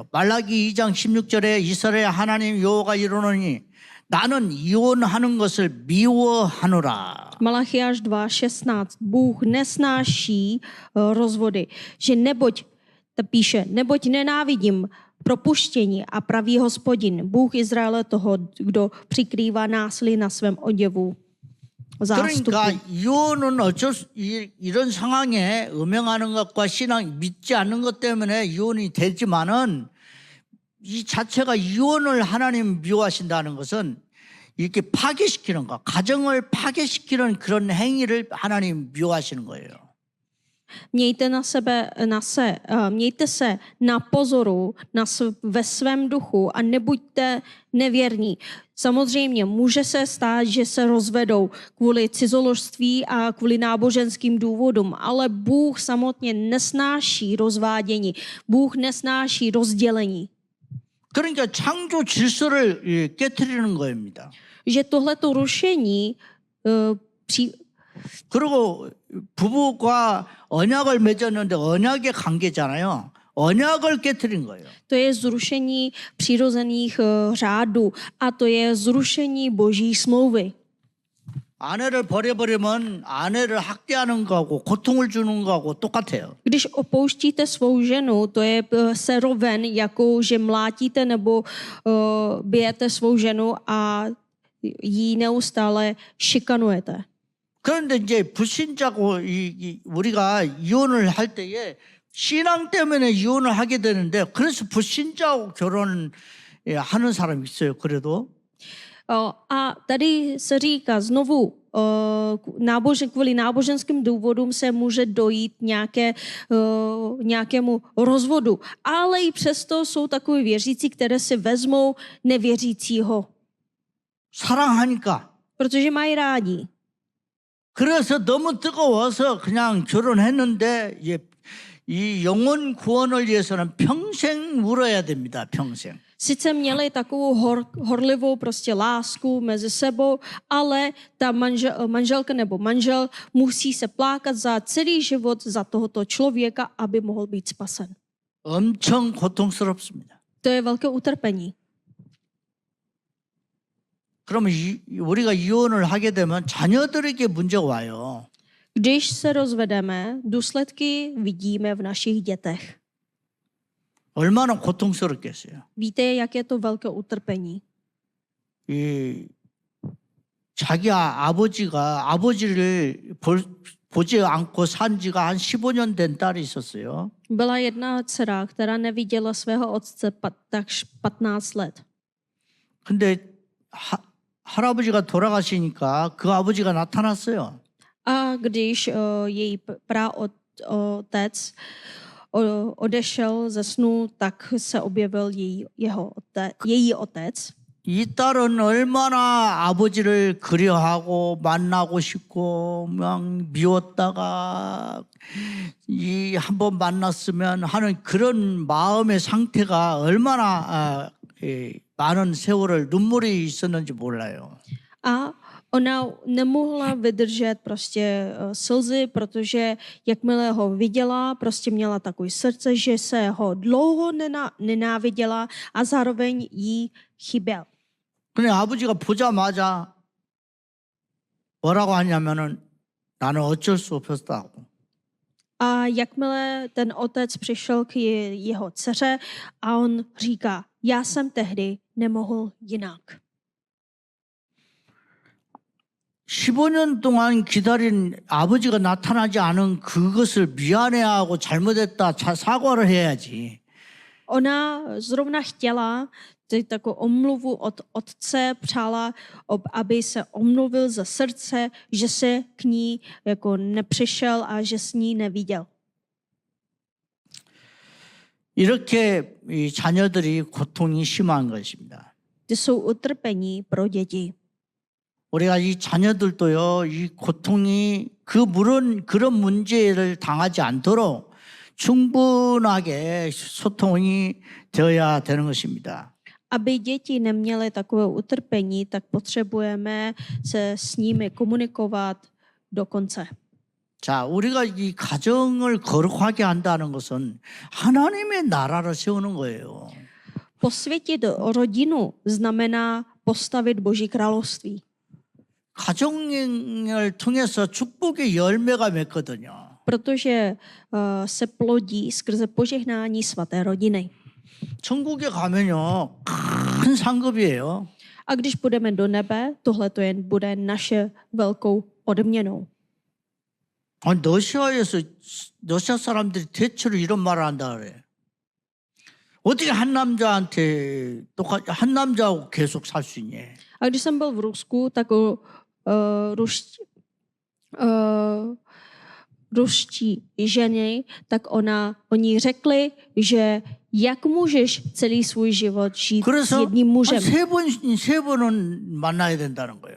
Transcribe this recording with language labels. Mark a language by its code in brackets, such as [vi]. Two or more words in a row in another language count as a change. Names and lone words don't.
[ko] 말라기 2장 16절에 이스라엘 하나님 여호와가 이르노니 나는 이혼하는 것을 미워하노라. [cs] Malachiáš 2.16. Bůh nesnáší rozvody, že neboť nenávidím propuštění a pravý Hospodin, Bůh Izraele toho, kdo přikrývá násilí na svém oděvu zástupu. [ko] 그러니까 이혼은 이런 상황에 음행하는 것과 신앙 믿지 않는 것 때문에 이혼이 되지만은 이 자체가 이혼을 하나님 미워하신다는 것은 이렇게 파괴시키는 거, 가정을 파괴시키는 그런 행위를 하나님 미워하시는 거예요. [cs] Mějte se na pozoru ve svém duchu a nebuďte nevěrní. Samozřejmě může se stát, že se rozvedou kvůli cizoložství a kvůli náboženským důvodům, ale Bůh samotně nesnáší rozvádění. Bůh nesnáší rozdělení. [ko] 그러니까 창조 질서를 깨트리는 겁니다. [cs] Že tohleto rušení [ko] 그리고 부부가 언약을 맺었는데 언약의 관계잖아요. 언약을 깨트린 거예요. [cs] to je zrušení přirozených řádů a to je zrušení Boží smlouvy. [ko] 아내를 버려버리면 아내를 학대하는 거하고 고통을 주는 거하고 똑같아요. [cs] Když opouštíte svou ženu, to je se roven, jako že mlátíte nebo bijete svou ženu a jí neustále šikanujete. [ko] 그런데 이제 불신자고 우리가 이혼을 할 때에 신앙 때문에 이혼을 하게 되는데 그래서 불신자하고 결혼을 하는 사람이 있어요. 그래도. [cs] A tady se říká znovu, kvůli náboženským důvodům se může dojít nějakému rozvodu. Ale i přesto jsou takový věřící, které si vezmou nevěřícího. [ko] 사랑하니까. [cs] Protože mají rádi. [ko] 그래서 너무 뜨거워서 그냥 결혼했는데 이 영혼 구원을 위해서는 평생 울어야 됩니다. 평생. [cs] Sice měli takovou horlivou prostě lásku mezi sebou, ale ta manželka nebo manžel musí se plákat za celý život za tohoto člověka, aby mohl být spasen. [ko] 엄청 고통스럽습니다. [cs] To je velké utrpení. [ko] 그러면 우리가 이혼을 하게 되면 자녀들에게 문제가 와요. [cs] Když se rozvedeme, důsledky vidíme v našich dětech. [ko] 얼마나 고통스럽겠어요. [cs] Víte, jak je to velké utrpení? [ko] 자기 아버지가 아버지를 보지 않고 산 지가 한 15년 된 딸이 있었어요. [cs] Byla jedna dcera, která neviděla svého otce tak 15 let. [ko] 근데 할아버지가 돌아가시니까 그 아버지가 나타났어요. [cs] A když její praotec odešel ze snu, tak se objevil její otec. [ko] 이 딸은 얼마나 아버지를 그리워하고 만나고 싶고 막 미웠다가 한번 만났으면 하는 그런 마음의 상태가 얼마나 많은 세월을 눈물이 있었는지 몰라요. [cs] A ona nemohla vydržet prostě slzy, protože jakmile ho viděla, prostě měla takový srdce, že se ho dlouho nenáviděla a zároveň jí chyběl. [ko] 근데 아버지가 보자마자 뭐라고 하냐면은 나는 어쩔 수 없었다고. [cs] A jakmile ten otec přišel k jeho dceře a on říká, já jsem tehdy nemohl jinak. [ko] 15년 동안 기다린 아버지가 나타나지 않은 그것을 미안해하고 잘못했다 사과를 해야지. [cs] Ona zrovna chtěla takovou omluvu od otce, přála, aby se omluvil za srdce, že se k ní jako nepřišel a že s ní neviděl. [ko] 이렇게 이 자녀들이 고통이 심한 것입니다. [cs] To jsou utrpení pro děti. [ko] 우리가 이 자녀들도요, 이 고통이 그런 문제를 당하지 않도록 충분하게 소통이 되어야 되는 것입니다. [cs] Aby děti neměly takové utrpení, tak potřebujeme se s nimi komunikovat do konce. [ko] 자, 우리가 이 가정을 거룩하게 한다는 것은 하나님의 나라를 세우는 거예요. [cs] Posvětit rodinu znamená postavit Boží království. [ko] 가정을 통해서 축복의 열매가 맺거든요. [cs] Protože se plodí skrze požehnání svaté rodiny. [ko] 천국에 가면요, 큰 상급이에요. [cs] A když půjdeme do nebe, tohle to jen bude naše velkou odměnou. [ko] 아니, 러시아 사람들이 대체로 이런 말을 한다 그래. 어떻게 한 남자하고 계속 살 수 있냐? [cs] A když jsem byl v Rusku, tak ruští ženy, tak oni řekli, že jak můžeš celý svůj život žít s [ko] 그래서 [cs] jedním mužem. [ko] 세 번은 만나야 된다는 거예요.